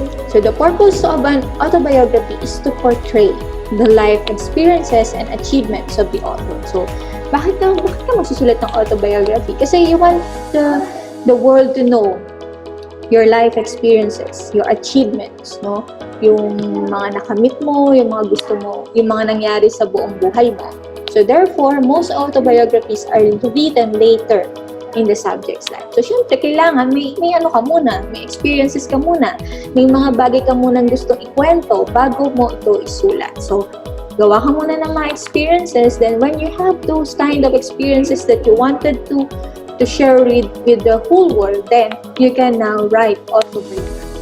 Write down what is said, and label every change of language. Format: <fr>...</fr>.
<en>So the purpose of an autobiography is to portray the life experiences and achievements of the author. So,</en> <tl>bakit ka magsusulat ng</tl> <en>autobiography? Kasi you want the world to know your life experiences, your achievements, no?</en> <tl>Yung mga nakamit mo, yung mga gusto mo, yung mga nangyari sa buong buhay mo.</tl> <en>So therefore, most autobiographies are written later in the subject's life.</en> <tl>So syempre, kailangan may ano ka muna, may experiences ka muna, may mga bagay ka muna gustong ikwento bago mo ito isulat.</tl> <en>So,</en> <tl>gawa ka muna ng mga</tl> <en>experiences, then when you have those kind of experiences that you wanted to share with the whole world, then you can now write autobiography.</en>